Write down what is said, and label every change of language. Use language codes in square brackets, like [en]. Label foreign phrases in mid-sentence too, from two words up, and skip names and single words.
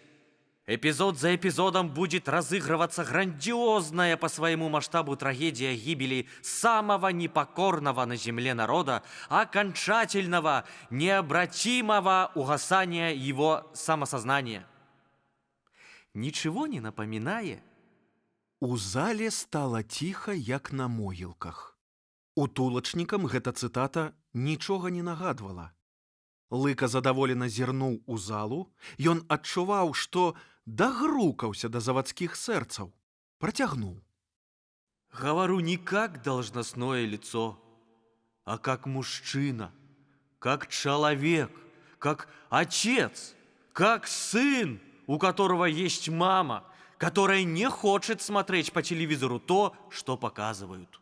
[ru] Эпизод за эпизодом будет разыгрываться грандиозная по своему масштабу трагедия гибели самого непокорного на земле народа, окончательного, необратимого угасания его самосознания». Ничего не напоминая? [be] У зале стала ціха, як на могілках. Утулачнікам гэта цытата нічога не нагадвала. Лыка задаволена зірнуў у залу, ён адчуваў, што дагрукаўся да завадскіх сэрцаў. Працягнуў. [ru] Говорю не как должностное лицо, а как мужчина, как человек, как отец, как сын, у которого есть мама, которая не хочет смотреть по телевизору то, что показывают.